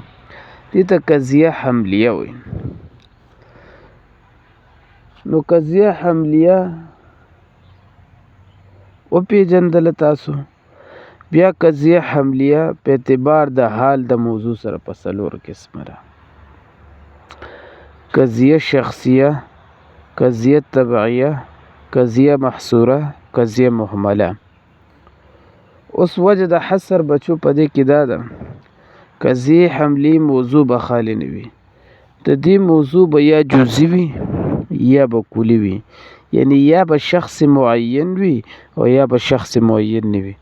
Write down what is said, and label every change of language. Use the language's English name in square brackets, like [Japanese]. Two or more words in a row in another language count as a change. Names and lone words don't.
[Pashto] دې ته قضیه حملیه وایي. نو قضیه حملیه وپېژندله تاسو. بیا قضیه حملیه په اعتبار د حال د موضوع سره په څلور قسمه ده: قضیه شخصیه، قضیه تبعیه، قضیه محصوره، قضیه مهمله. اوس وجه د حصر بچو په دې کې دا ده، قضیه حملې موضوع به خالي نه وي. د دې موضوع به یا جزئی وي یا به کلی وي، یعنی یا به شخص معین وي او یا به شخص معین نه وي.